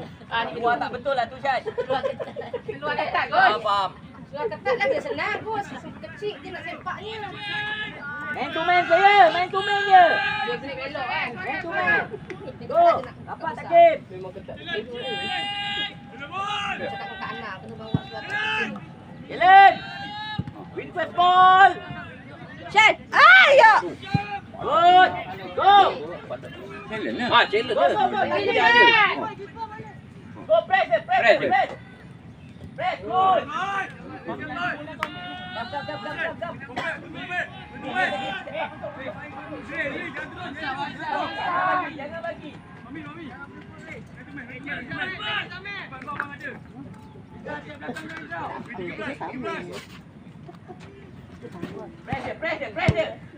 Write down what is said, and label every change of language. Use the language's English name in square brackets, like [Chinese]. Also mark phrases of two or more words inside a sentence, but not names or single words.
[Malay] Ni keluar tak betul lah tu, Syed. Keluar ketat, Gus. Faham. Keluar ketat lah dia senang, Gus. Kecil dia nak sempaknya. [English] Man to man player, man to man je. [Malay] Dia kena belok kan. [English] Man to man. Go. [Malay] Dapat tak game? Memang ketat. Cakap kat anak kena bawa keluar ketat. [English] Jalen. Win first ball. [Malay] Syed. Ya. [English] Good. Go. [Malay] Challenge lah. [English] Challenge. Go press. Press. Good. [Malay] Jangan bagi. Mami. Pressure.